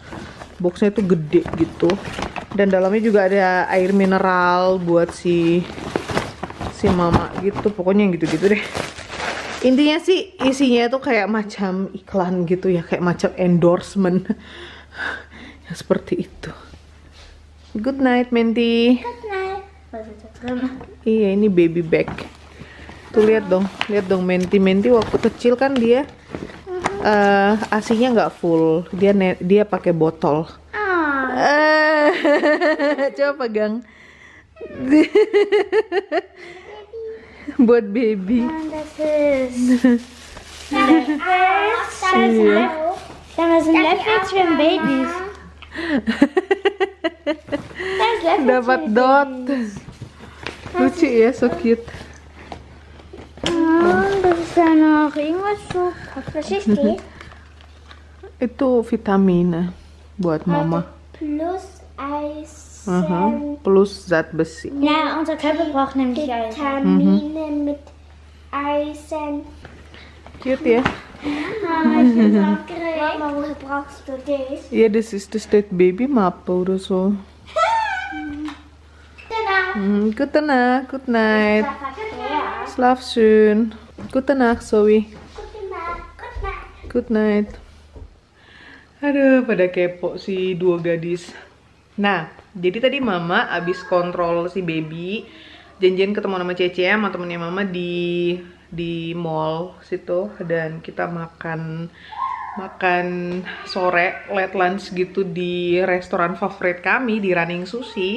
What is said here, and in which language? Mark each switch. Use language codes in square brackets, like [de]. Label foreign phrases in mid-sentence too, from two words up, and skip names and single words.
[id] Boxnya itu gede gitu, dan dalamnya juga ada air mineral buat si mama gitu. Pokoknya gitu-gitu deh. Intinya sih isinya itu kayak macam iklan gitu ya, kayak macam endorsement. Ya, seperti itu. [en] Good night, Menti. Good night. [id] Iya, ini [en] baby bag. [id] Tuh lihat dong Menti waktu kecil kan dia asinya nggak full, dia pakai botol. Coba pegang. Buat baby. [de] Das sind Löffel für Babys. [id] Dapat dot. Lucu ya, [en] so cute. [de] Das ist ja noch irgendwas so. Was ist die? [id] Itu vitamin buat mama. [de] Plus Eisen. [id] Plus zat besi. [de] Ja, unser Körper braucht nämlich Eisen. Vitamine mit Eisen. [id] Cute ya. [de] Ich bin aufgeregt. Mama, woher brauchst du das? Ja, das ist das steht Babymappe oder so. Gute Nacht, [en] good night. [de] Schlaf schön. Gute Nacht, Zoe. [en] Good night. [id] Aduh, pada kepo si dua gadis. Nah, jadi tadi mama abis kontrol si baby, janjian ketemu sama CCM atau temennya mama di mall situ, dan kita makan sore [en] late lunch [id] gitu di restoran favorit kami di Running Sushi.